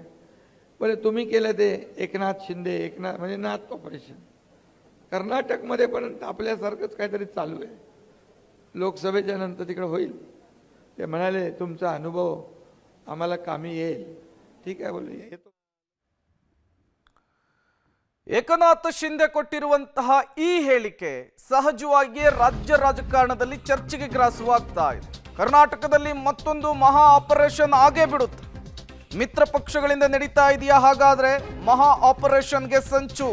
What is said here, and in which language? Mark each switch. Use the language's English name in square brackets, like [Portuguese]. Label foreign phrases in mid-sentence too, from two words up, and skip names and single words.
[Marathi] बोले तुम्ही केलं ते एकनाथ शिंदे, एकनाथ म्हणजे नाथ ऑपरेशन. कर्नाटकमध्ये पण आपल्यासारखंच काहीतरी चालू आहे. लोकसभेच्या नंतर तिकडे होईल. ते म्हणाले तुमचा अनुभव आम्हाला कामी येईल. ठीक आहे बोले, येतो. [Kannada] ಏಕನಾಥ್ ಶಿಂದೆ ಕೊಟ್ಟಿರುವಂತಹ ಈ ಹೇಳಿಕೆ ಸಹಜವಾಗಿಯೇ ರಾಜ್ಯ ರಾಜಕಾರಣದಲ್ಲಿ ಚರ್ಚೆಗೆ ಗ್ರಾಸವಾಗ್ತಾ ಇದೆ. ಕರ್ನಾಟಕದಲ್ಲಿ ಮತ್ತೊಂದು ಮಹಾ ಆಪರೇಷನ್ ಆಗೇ ಬಿಡುತ್ತೆ. ಮಿತ್ರ ಪಕ್ಷಗಳಿಂದ ನಡೀತಾ ಇದೆಯಾ ಹಾಗಾದ್ರೆ ಮಹಾ ಆಪರೇಷನ್ಗೆ ಸಂಚು?